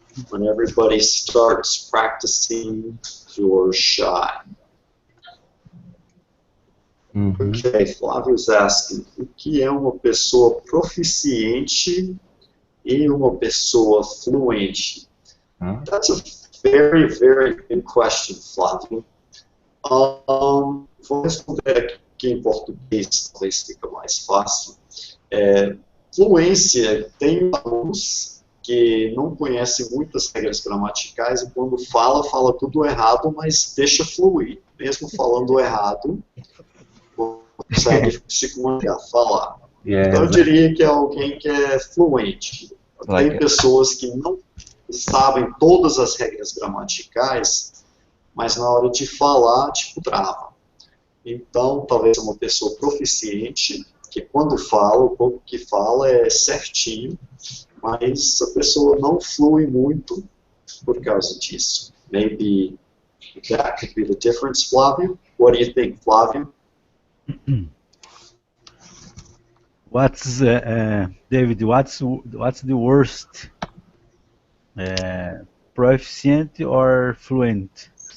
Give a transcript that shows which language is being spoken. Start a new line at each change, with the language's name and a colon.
English: When everybody starts practicing, you're shy. Okay, Flávio's asking,
Portuguese: o que é uma pessoa proficiente e uma pessoa fluente? That's a very, very good question, Flávio. Vou responder aqui em português, talvez fica mais fácil. Fluência, tem alunos que não conhecem muitas regras gramaticais e quando fala tudo errado, mas deixa fluir. Mesmo falando errado, consegue se comunicar, falar. Então eu diria que é alguém que é fluente. Tem pessoas que não sabem todas as regras gramaticais, mas na hora de falar, trava. Então, talvez uma pessoa proficiente, que quando fala, o pouco que fala é certinho, mas a pessoa não flui muito por causa disso.
English: Maybe that could be the difference, Flávio. What do you think, Flávio? David, what's the worst? Proficient or fluent?